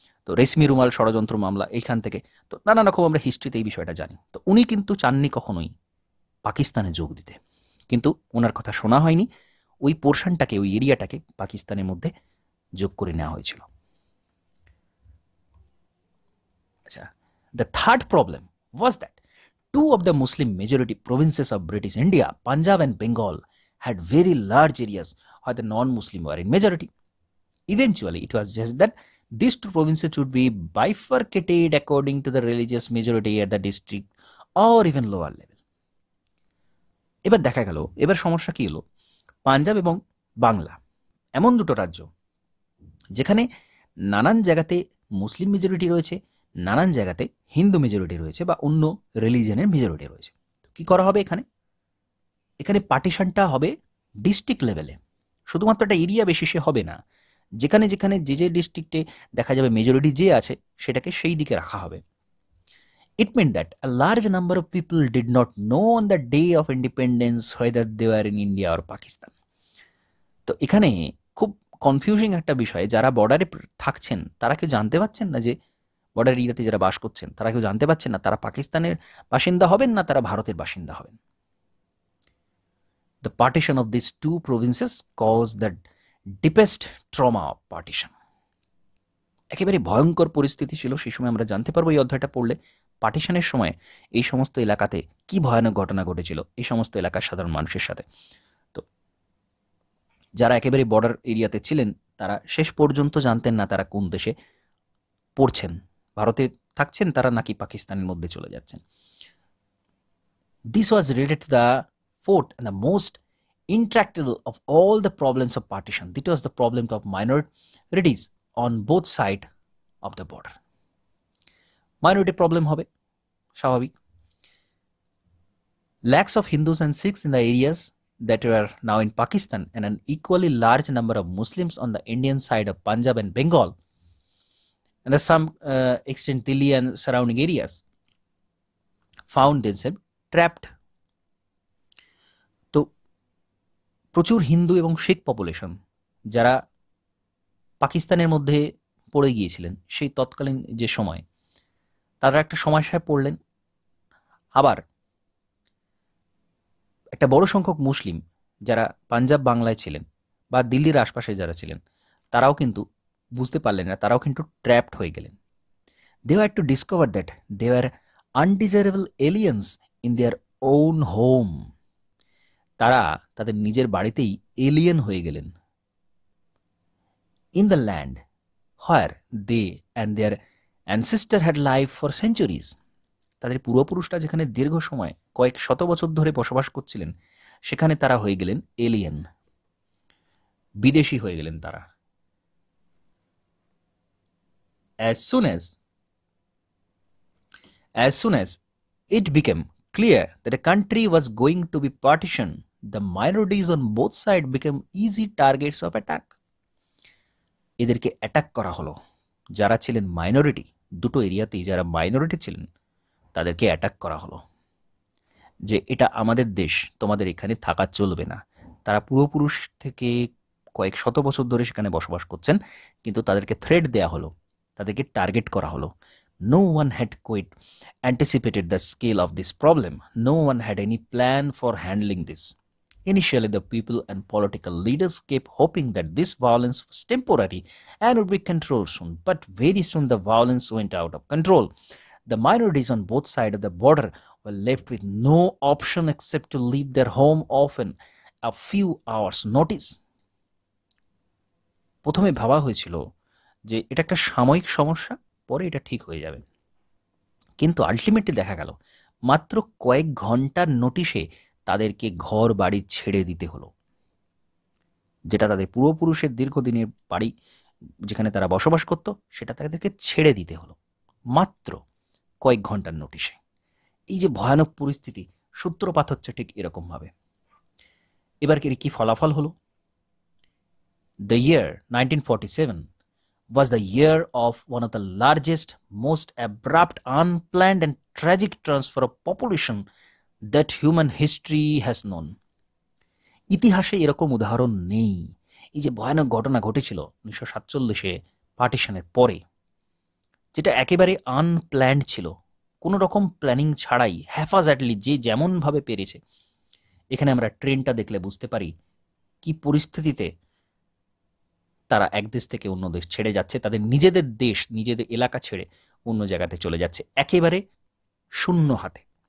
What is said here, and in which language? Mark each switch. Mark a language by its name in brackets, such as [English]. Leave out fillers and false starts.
[Bangla] তো রেশমি রুমাল ষড়যন্ত্র মামলা এইখান থেকে, তো নানা রকম আমরা হিস্ট্রিতে এই বিষয়টা জানি। তো উনি কিন্তু চাননি কখনোই পাকিস্তানে যোগ দিতে, কিন্তু ওনার কথা শোনা হয়নি, ওই পোর্শনটাকে, ওই এরিয়াটাকে পাকিস্তানের মধ্যে যোগ করে নেওয়া হয়েছিল। আচ্ছা, [English] the third problem was that two of the Muslim majority provinces of British India, Punjab and Bengal, had very large areas where the non-Muslim were in majority. Eventually, it was just that these two provinces would be bifurcated according to the religious majority at the district or even lower level. [Bangla] এবার দেখা গেল, এবার সমস্যা কি হলো, পাঞ্জাব এবং বাংলা এমন দুটো রাজ্য যেখানে নানান জায়গাতে মুসলিম মেজরিটি রয়েছে, নানান জায়গাতে হিন্দু মেজরিটি রয়েছে বা অন্য রিলিজনের মেজরিটি রয়েছে। তো কী করা হবে, এখানে পার্টিশনটা হবে ডিস্ট্রিক্ট লেভেলে, শুধুমাত্র একটা এরিয়া বেসিসে হবে না, যেখানে যেখানে যে ডিস্ট্রিক্টে দেখা যাবে মেজরিটি যে আছে সেটাকে সেই দিকে রাখা হবে। [English] It meant that a large number of people did not know on the day of independence whether they were in India or Pakistan. [Bangla] তো এখানে খুব কনফিউজিং একটা বিষয়, যারা বর্ডারে থাকছেন তারা কেউ জানতে পারছেন না যে বর্ডার এরিয়াতে যারা বাস করছেন তারা কেউ জানতে পারছেন না তারা পাকিস্তানের বাসিন্দা হবেন না তারা ভারতের বাসিন্দা হবেন। [English] The partition of these two provinces caused the deepest trauma of partition. [Bangla] একেবারে ভয়ঙ্কর পরিস্থিতি ছিল সেই সময়। আমরা জানতে পারবো এই অধ্যায়টা পড়লে পার্টিশনের সময় এই সমস্ত এলাকাতে কি ভয়ানক ঘটনা ঘটেছিল এই সমস্ত এলাকার সাধারণ মানুষের সাথে। তো যারা একেবারে বর্ডার এরিয়াতে ছিলেন তারা শেষ পর্যন্ত জানতেন না তারা কোন দেশে পড়ছেন, ভারতে থাকছেন তারা নাকি পাকিস্তানের মধ্যে চলে যাচ্ছেন। [English] This was related to the fourth and the most intractable of all the problems of partition. This was the problem of minorities on both sides of the border. Minority problem [Bangla] হবে স্বাভাবিক। [English] Lakhs of Hindus and Sikhs in the areas that were now in Pakistan and an equally large number of Muslims on the Indian side of Punjab and Bengal and to some extent Delhi and surrounding areas found themselves trapped. [Bangla] তো প্রচুর হিন্দু এবং শিখ population যারা পাকিস্তানের মধ্যে পড়ে গিয়েছিলেন সেই তৎকালীন যে সময়, তারা একটা সমস্যায় পড়লেন। আবার একটা বড় সংখ্যক মুসলিম যারা পাঞ্জাব বাংলায় ছিলেন বা দিল্লির আশপাশে যারা ছিলেন তারাও কিন্তু বুঝতে পারলেন না, তারাও কিন্তু ট্র্যাপড হয়ে গেলেন। [English] They had to discover that they were undesirable aliens in their own home. [Bangla] তারা তাদের নিজের বাড়িতেই এলিয়েন হয়ে গেলেন। [English] In the land where they and their ancestor had lived for centuries. [Bangla] তাদের পূর্বপুরুষরা যেখানে দীর্ঘ সময় কয়েক শত বছর ধরে বসবাস করছিলেন সেখানে তারা হয়ে গেলেন এলিয়েন, বিদেশি হয়ে গেলেন তারা। [English] As soon as it became clear that a country was going to be partitioned, the minorities on both sides became easy targets of attack. [Bangla] এদেরকে অ্যাটাক করা হলো। যারা ছিলেন মাইনরিটি, দুটো এরিয়াতেই যারা মাইনরিটি ছিলেন তাদেরকে অ্যাটাক করা হলো যে এটা আমাদের দেশ, তোমাদের এখানে থাকা চলবে না। তারা পূর্বপুরুষ থেকে কয়েক শত বছর ধরে সেখানে বসবাস করছেন, কিন্তু তাদেরকে থ্রেট দেয়া হলো, তাদেরকে টার্গেট করা হলো। [English] No one had quite anticipated the scale of this problem. No one had any plan for handling this. Initially, the people and political leaders kept hoping that this violence was temporary and would be controlled soon. But very soon the violence went out of control. The minorities on both sides of the border were left with no option except to leave their home often a few hours notice. [Bangla] প্রথমে ভাবা হয়েছিল যে এটা একটা সাময়িক সমস্যা, পরে এটা ঠিক হয়ে যাবে, কিন্তু আলটিমেটলি দেখা গেল মাত্র কয়েক ঘন্টার নোটিশে তাদেরকে ঘর বাড়ি ছেড়ে দিতে হলো। যেটা তাদের পূর্বপুরুষের দীর্ঘদিনের বাড়ি যেখানে তারা বসবাস করত সেটা তাদেরকে ছেড়ে দিতে হলো মাত্র কয়েক ঘন্টার নোটিশে। এই যে ভয়ানক পরিস্থিতি, সূত্রপাত হচ্ছে ঠিক এরকমভাবে। এবার কি ফলাফল হলো? [English] The year 1947 was the year of one of the largest, most abrupt, unplanned and tragic transfer of population that human history has known. [Bangla] ইতিহাসে এরকম উদাহরণ নেই। এই যে ভয়ানক ঘটনা ঘটেছিল 1947-এ পার্টিশনের পরে, যেটা একেবারে আনপ্ল্যান্ড ছিল, কোনো রকম প্ল্যানিং ছাড়াই হ্যাফাজার্টলি যে যেমনভাবে পেরেছে। এখানে আমরা ট্রেনটা দেখলে বুঝতে পারি কি পরিস্থিতিতে তারা এক দেশ থেকে অন্য দেশ ছেড়ে যাচ্ছে, তাদের নিজেদের দেশ নিজেদের এলাকা ছেড়ে অন্য জায়গাতে চলে যাচ্ছে একেবারে শূন্য হাতে।